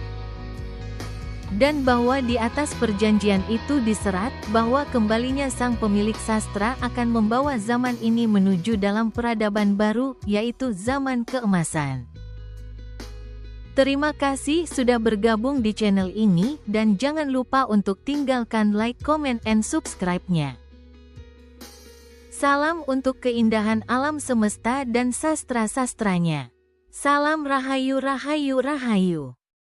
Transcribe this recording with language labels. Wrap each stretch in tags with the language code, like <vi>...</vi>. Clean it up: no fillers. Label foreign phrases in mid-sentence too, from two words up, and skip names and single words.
<id>Dan bahwa di atas perjanjian itu diserat bahwa kembalinya sang pemilik sastra akan membawa zaman ini menuju dalam peradaban baru, yaitu zaman keemasan. Terima kasih sudah bergabung di channel ini, dan jangan lupa untuk tinggalkan</id> <en>like, comment, and subscribe-</en> <id>nya. Salam untuk keindahan alam semesta dan sastra-sastranya. Salam Rahayu, Rahayu, Rahayu.</id>